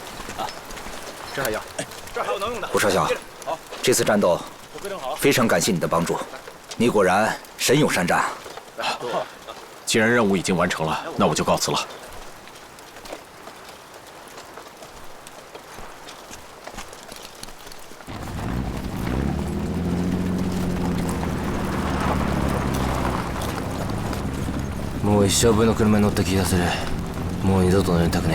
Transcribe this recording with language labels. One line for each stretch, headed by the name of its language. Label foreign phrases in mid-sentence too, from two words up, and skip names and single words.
Chinese: 这还要？这还有能用的。胡少校，这次战斗非常感谢你的帮助，你果然神勇善战。既然任务已经完成了，那我就告辞了。
Japanese: もう一生分の車に乗った気がする。もう二度と乗りたくね